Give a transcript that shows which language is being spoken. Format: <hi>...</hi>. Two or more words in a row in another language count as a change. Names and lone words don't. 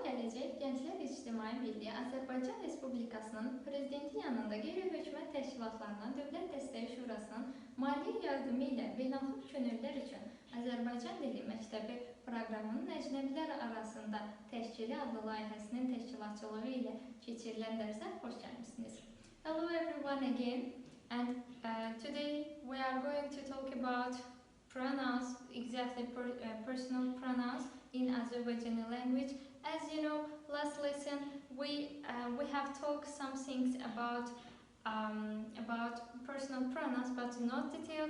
<az>Gələcək Gənclər İctimai Birliyi Azərbaycan Respublikasının Prezidenti yanında qeyri-hökumət təşkilatlarına Dövlət Dəstəyi Şurasının maliyyə yardımı ilə beynəlxalq könüllülər üçün Azərbaycan Dili Məktəbi proqramının əcnəbilər arasında təşkili adlı layihəsinin təşkilatçılığı ilə keçirilən dərsə xoş gəlmisiniz.</az> <en>Hello everyone again, and today we are going to talk about pronouns, exactly personal pronouns in Azerbaijani language. As you know, last lesson we have talked some things about personal pronouns, but not detailed.</en>